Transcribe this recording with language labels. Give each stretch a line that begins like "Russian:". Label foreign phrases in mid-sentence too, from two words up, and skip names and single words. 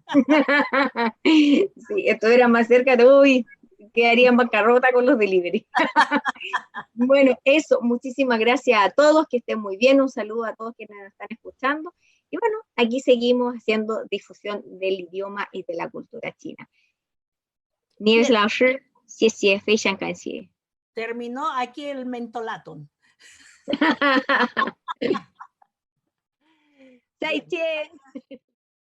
Spanish: Sí, esto era más cerca de, uy, quedaría en bancarrota con los delivery. Bueno, eso, muchísimas gracias a todos, que estén muy bien, un saludo a todos quienes nos están escuchando, y bueno, aquí seguimos haciendo difusión del idioma y de la cultura china. Nieves Bien.
Chinese: 老师，谢谢，非常感谢。
Spanish: Terminó aquí el mentolato.
Chinese: 再见。